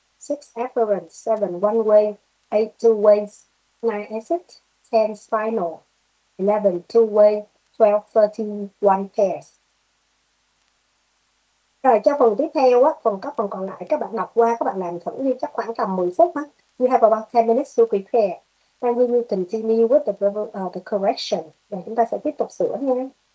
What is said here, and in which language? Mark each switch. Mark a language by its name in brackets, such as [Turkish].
[English] 6, afferents. 7, one way. 8, two ways. 9, exit. 10, spinal. 11, two way. 12, 13, one pairs. [Vietnamese] Rồi cho phần tiếp theo á, phần còn lại các bạn đọc qua, các bạn làm thử đi, chắc khoảng tầm 10 phút á. [English] You have about 10 minutes to prepare. And we will continue with the correction. [Vietnamese] Rồi chúng ta sẽ tiếp tục sửa nha.